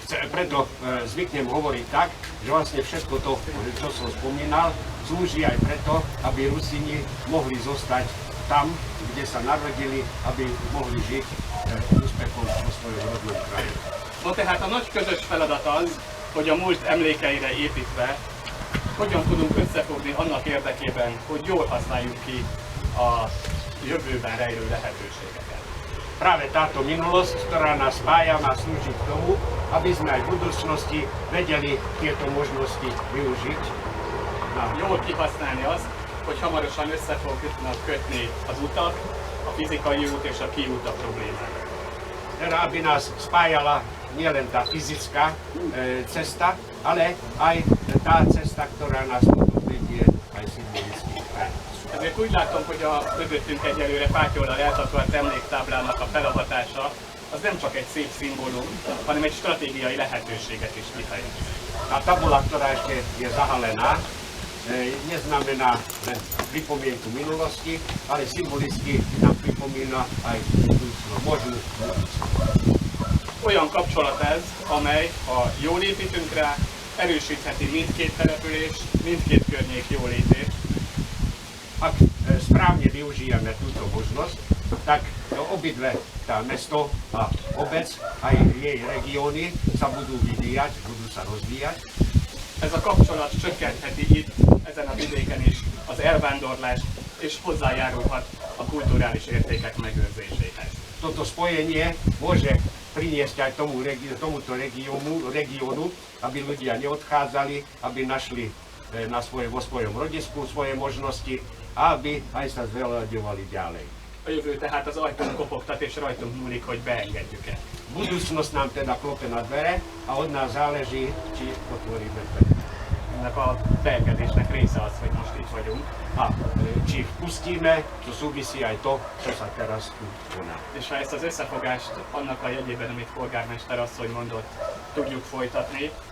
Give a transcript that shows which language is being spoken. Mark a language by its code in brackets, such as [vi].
[sk] Preto zvyknem hovoriť tak, že vlastne všetko to, čo som spomínal, slúži aj preto, aby Rusíni mohli zostať tam, kde sa narodili, aby mohli žiť úspechom vo svojom rodnom kraji. [hu] No tehát a nagy közös feladat az, hogy a múlt emlékeire építve hogyan tudunk összefogni annak érdekében, hogy jól használjuk ki a jövőben rejlő lehetőségeket. [sk] Práve táto minulosť, ktorá nás spája, má slúžiť k tomu, aby sme aj v budúcnosti vedeli tieto možnosti využiť. [hu] Jól kihasználni azt, hogy hamarosan össze fognak kötni az utak, a fizikai út és a kiút a problémák. [sk] Teda aby nás spájala nielen tá fyzická cesta, ale aj tá cesta, ktorá nás potom vedie aj symbolicky vpred. [hu] Ezért úgy látom, hogy a mögöttünk egyelőre fátyollal eltatolt emléktáblának a felavatása az nem csak egy szép szimbólum, hanem egy stratégiai lehetőséget is kifejez. [sk] Tá tabula, ktorá ešte je zahalená, neznamená len pripomienku minulosti, ale symbolicky nám pripomína aj možnú budúcnosť. [hu] Olyan kapcsolat ez, amely, ha jól építünk rá, erősítheti mindkét település, mindkét környék jólétét. [sk] Ak správne využijeme túto možnosť, tak obidve tá mesto a obec, aj jej regióny sa budú vyvíjať, budú sa rozvíjať. [hu] Ez a kapcsolat csökkentheti itt, ezen a vidéken is az elvándorlást, és hozzájárulhat a kulturális értékek megőrzéséhez. [sk] Toto spojenie môže priniesť aj tomuto regiónu, aby ľudia neodchádzali, aby našli vo svojom rodisku svoje možnosti a aby aj sa zveľaďovali ďalej. [hu] A jövő tehát az ajtón kopogtat, és rajtunk múlik, hogy beengedjük-e. [sk] Budúcnosť nám teda klope na dvere a od nás záleží, či otvoríme dvere. [hu] Ennek a beengedésnek része az, hogy most itt vagyunk. [sk] A či vpustíme, to súvisí aj to, čo sa teraz tu koná. [hu] És ha ezt az összefogást annak a jegyében, amit polgármester asszony mondott, tudjuk folytatni,